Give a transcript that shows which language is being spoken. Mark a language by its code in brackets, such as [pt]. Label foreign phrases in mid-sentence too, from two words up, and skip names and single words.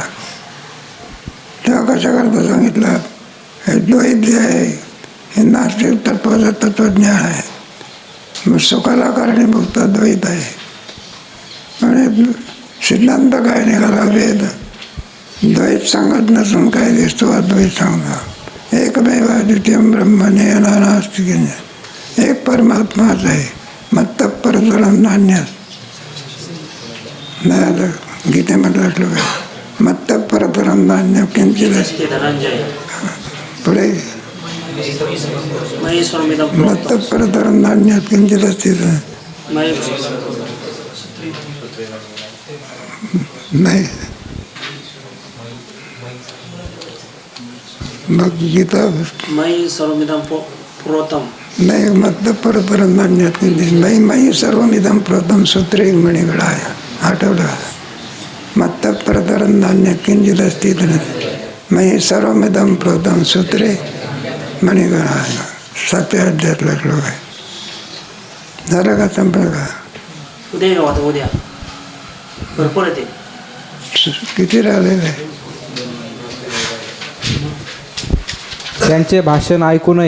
[mr] तेव्हा कशा करता सांगितलं, हे द्वैत जे आहे हे नास्तिक तत्वाचं तत्वज्ञान आहे. मग सुखाला कारणीभूत द्वैत आहे. आणि सिद्धांत काय निघाला? वेद. द्वैत सांगत नसून काय दिसतो? अद्वैत सांगतो. [sa] एकमेव द्वितीयम ब्रह्मणे नास्ति किंचित्. [mr] एक परमात्माच आहे. [sa] मत्त परतरं नान्यत्. [mr] नाही गीतेमधलं श्लोक आहे, [sa] मत्त परतरं नान्यत् किंचित्. पुढे मत्त परतरं नान्यत् किंचित् अस्ति. [mr] नाही मग गीता नाही [sa] मत्त परतरं नान्यत् किंचित्. मयि सर्वमिदं प्रोतं सूत्रे मणिगळा आहे. [mr] आठवलं? [sa] मत्त परतरं नान्यत् किंचित् अस्ति. मयि सर्वमिदं प्रोतं सूत्रे मणिगळा आहे. [mr] 7व्या अध्यायातला श्लोक आहे. झालं का? संपलं का? उद्या भरपूर येते. किती राहिलेलं आहे? त्यांचे भाषण ऐकू नये.